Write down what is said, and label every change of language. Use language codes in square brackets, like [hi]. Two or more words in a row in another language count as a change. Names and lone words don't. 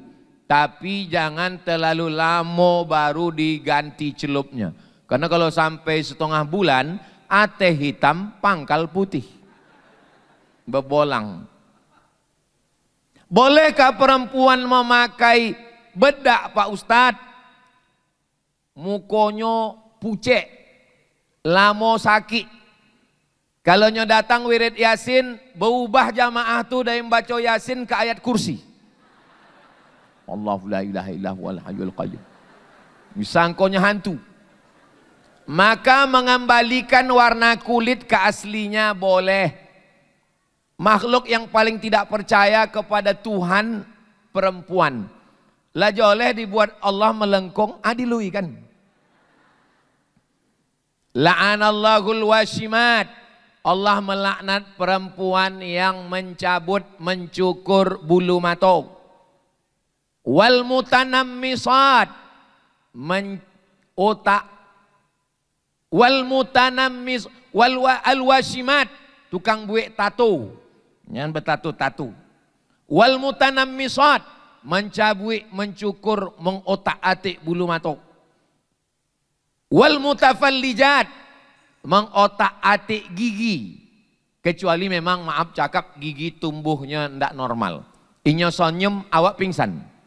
[id] Tapi jangan terlalu lama baru diganti celupnya. Karena kalau sampai setengah bulan, ateh hitam pangkal putih. Berbolang. Bolehkah perempuan memakai bedak Pak Ustadz? [min] Mukonyo pucet, lamo sakit. [id] Kalau nyo datang wirid Yasin, berubah jamaah tu dari membaca Yasin ke ayat kursi. [ar] الله لا إله إلا هو الحي القيوم. [min] Disangkonya hantu. [id] Maka mengembalikan warna kulit ke aslinya boleh. Makhluk yang paling tidak percaya kepada Tuhan perempuan. Lah boleh dibuat Allah melengkung, adilui kan. [ar] لعن الله الواشمات. [id] Allah melaknat perempuan yang mencabut, mencukur bulu mata. [ar] والمتنمصات, otak. والمتنمص والواشمات, [min] tukang buik tato. [id] Jangan bertato-tato. [ar] والمتنمصات, [id] mencabut, mencukur, mengotak-atik bulu mata. [ar] والمتفلجات, [id] mengotak-atik gigi. Kecuali memang maaf cakap gigi tumbuhnya tidak normal. [min] Inyo sonyem awak pingsan.